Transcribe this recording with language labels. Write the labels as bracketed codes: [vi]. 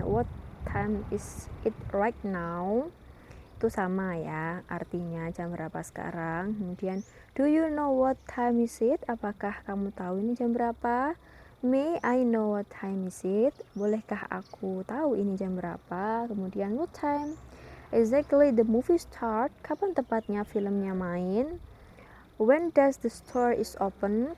[en] What time is it right now? [id] Itu sama ya, artinya jam berapa sekarang. [en] Kemudian do you know what time is it? [id] Apakah kamu tahu ini jam berapa? [en] May I know what time is it? [id] Bolehkah aku tahu ini jam berapa? Kemudian [en] what time exactly the movie start? [id] Kapan tepatnya filmnya main? [en] When does the store is open?